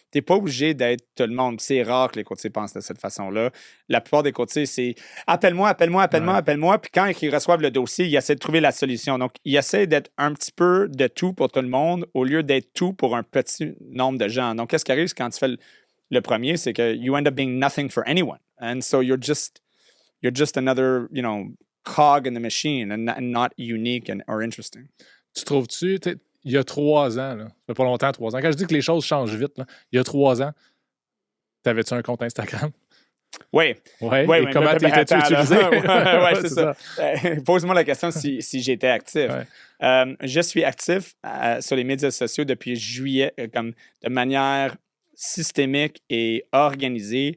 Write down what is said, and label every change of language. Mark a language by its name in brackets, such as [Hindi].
[French] Tu n'es pas obligé d'être tout le monde. C'est rare que les courtiers pensent de cette façon-là. La plupart des courtiers, c'est appelle-moi. Puis quand ils reçoivent le dossier, ils essaient de trouver la solution. Donc, ils essaient d'être un petit peu de tout pour tout le monde au lieu d'être tout pour un petit nombre de gens. Donc, qu'est-ce qui arrive quand tu fais le premier, c'est que [English] you end up being nothing for anyone. And so you're just another, cog in the machine and not unique or interesting. [French] Tu trouves-tu, il y a 3 ans, là, ça fait pas longtemps, 3 ans, quand je dis que les choses changent vite, là, il y a 3 ans, t'avais-tu un compte Instagram? Oui. Et comment t'étais-tu utilisé? Oui, c'est ça. Pose-moi la question si j'étais actif. Ouais. Je suis actif sur les médias sociaux depuis juillet, comme de manière systémique et organisée.